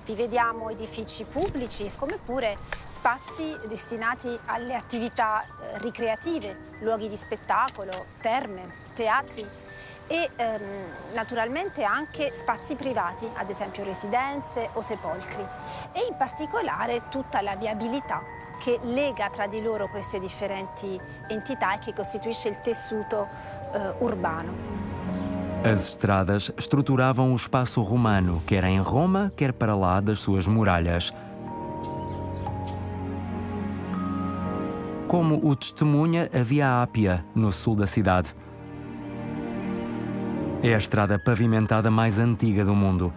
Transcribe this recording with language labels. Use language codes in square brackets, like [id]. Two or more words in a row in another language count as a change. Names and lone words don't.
[it] Vi vediamo edifici pubblici, come pure spazi destinati alle attività ricreative, luoghi di spettacolo, terme, teatri e naturalmente anche spazi privati, ad esempio residenze o sepolcri, e in particolare tutta la viabilità che lega tra di loro queste differenti entità e che costituisce il tessuto urbano. [pt] As estradas estruturavam o espaço romano, quer em Roma, quer para lá das suas muralhas. Como o testemunha a Via Ápia, no sul da cidade. É a estrada pavimentada mais antiga do mundo.